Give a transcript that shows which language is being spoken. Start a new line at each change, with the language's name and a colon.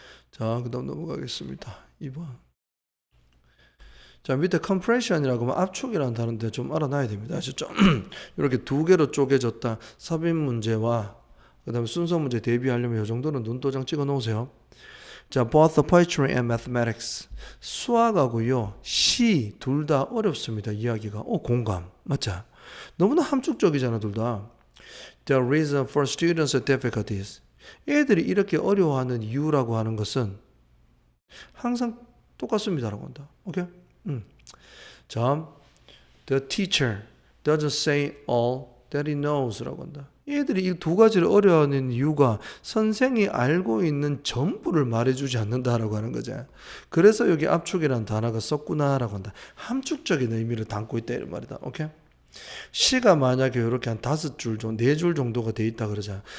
Korean: 자, 그 다음 넘어가겠습니다. 2번. 자, 밑에 compression이라고 하면 압축이라는 단어인데 좀 알아놔야 됩니다. 아시죠? 이렇게 두 개로 쪼개졌다. 삽입 문제와 그 다음에 순서 문제 대비하려면 이 정도는 눈도장 찍어 놓으세요.
English: 자, both the poetry and mathematics.
Korean: 수학하고요, 시 둘 다 어렵습니다. 이야기가. 공감. 맞죠? 너무나 함축적이잖아, 둘 다.
English: The reason for students' difficulties.
Korean: 애들이 이렇게 어려워하는 이유라고 하는 것은 항상 똑같습니다라고 한다. 오케이?
English: 자, the teacher doesn't say all that he knows
Korean: 라고 한다. 얘들이 이 두 가지를 어려워하는 이유가 선생이 알고 있는 전부를 말해주지 않는다라고 하는 거죠. 그래서 여기 압축이라는 단어가 썼구나라고 한다. 함축적인 의미를 담고 있다 이런 말이다. 오케이? 시가 만약에 이렇게 한 5줄 정도, 4줄 정도가 돼 있다 그러잖아.